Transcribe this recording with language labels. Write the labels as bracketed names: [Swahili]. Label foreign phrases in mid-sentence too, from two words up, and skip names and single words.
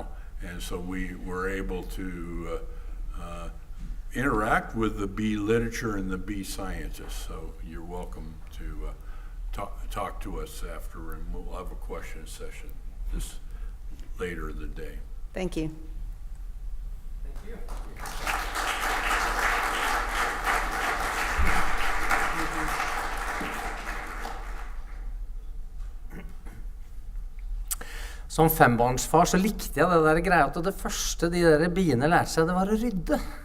[English] And so we were able to interact with the bee literature and the bee scientists. So you're welcome to talk to us after, and we'll have a question session this later in the day. Thank you. Thank you. [Norwegian] Som fembarnsfar så likte jeg det der greia at det første de der biene lærte seg, det var å rydde.